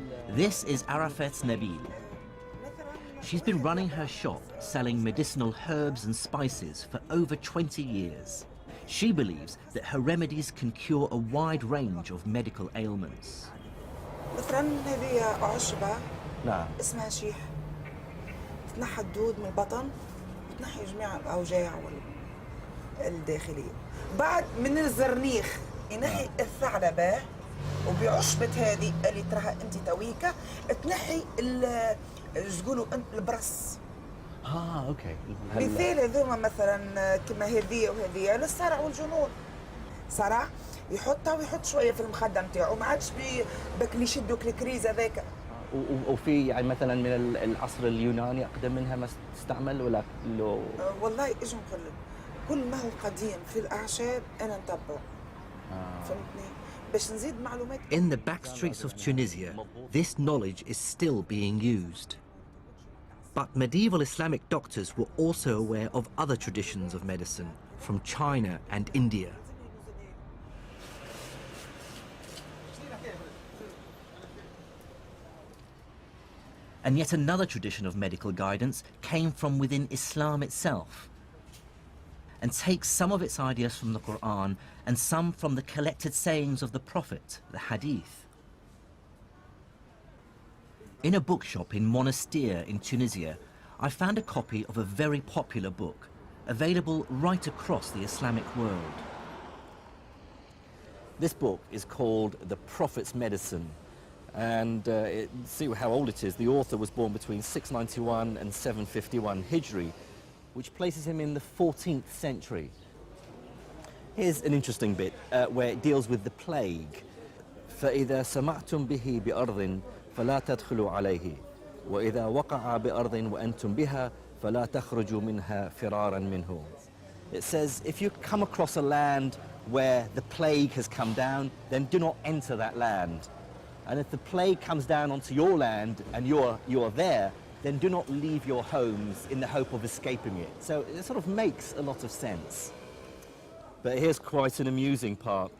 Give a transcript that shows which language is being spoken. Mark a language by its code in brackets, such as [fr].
[en] This is Arafat Nabil. She's been running her shop selling medicinal herbs and spices for over 20 years. She believes that her remedies can cure a wide range of medical ailments. [ar] مثلا هذه عشبة اسمها شيح تنحى الدود من البطن، بتنحي جميع الأوجاع الداخلية. بعد من الزرنيخ ينحي الثعلبة، وبعشبة هذه اللي تراها انت تويكا تنحي تقولوا البرص. اوكي. مثال هذوما مثلا كما هذه وهذه للصرع والجنون. صرع يحطها ويحط شويه في المخده نتاعو، ما عادش بك اللي يشدوا الكريز هذاك. وفي يعني مثلا من العصر اليوناني اقدم منها ما تستعمل ولا لو؟ والله ايش نقول لك، كل ما هو قديم في الاعشاب انا نتبعه. فهمتني؟ باش نزيد معلومات. [en] In the back streets of Tunisia, this knowledge is still being used. But medieval Islamic doctors were also aware of other traditions of medicine from China and India. And yet another tradition of medical guidance came from within Islam itself, and takes some of its ideas from the Quran and some from the collected sayings of the Prophet, the Hadith. In a bookshop in Monastir in Tunisia, I found a copy of a very popular book, available right across the Islamic world. This book is called The Prophet's Medicine, and see how old it is. The author was born between 691 and 751 Hijri, which places him in the 14th century. Here's an interesting bit where it deals with the plague. [ar] فإذا سمعتم به بأرض فلا تدخلوا عليه وإذا وقع بأرض وأنتم بها فلا تخرجوا منها فرارا منه. [en] It says if you come across a land where the plague has come down, then do not enter that land. And if the plague comes down onto your land and you are there, then do not leave your homes in the hope of escaping it. So it sort of makes a lot of sense. But here's quite an amusing part.